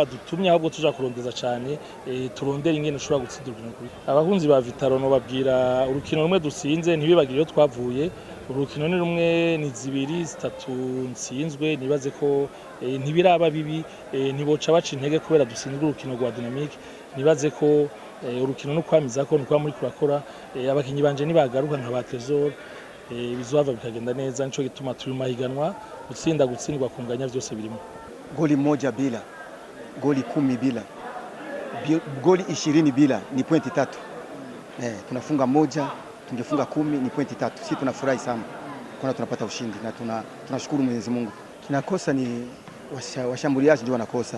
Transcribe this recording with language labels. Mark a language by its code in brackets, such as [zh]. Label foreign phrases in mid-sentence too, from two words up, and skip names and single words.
[rn] badutumye ahubwo tuja kurondeza cyane turondera ingene ushobora gutsinda urukino kuri abahunzi ba Vitaro no babwira urukino rumwe dusinze ntibibagire yo twavuye urukino ni rumwe ni zibiri zitatu nsinzwe nibaze ko ntibiraba bibi ntiboca baca intege kubera dusinzwe urukino rwa Dynamique nibaze ko urukino no kwamiza ko no kwa muri kurakora abakinyi banje nibagaruka nka ba Trésor bizova bikagenda neza nico gituma turi mahiganwa gutsinda gutsindwa kunganya vyose birimo. [sw] Goli moja bila goli 10 bila goli 20 bila ni pointi 3. Tunafunga moja tungefunga 10 ni pointi 3. Sisi tunafurahi sana kwa tunapata ushindi na tunashukuru Mwenyezi Mungu. Kinakosa ni washambuliaji ndio wanakosa.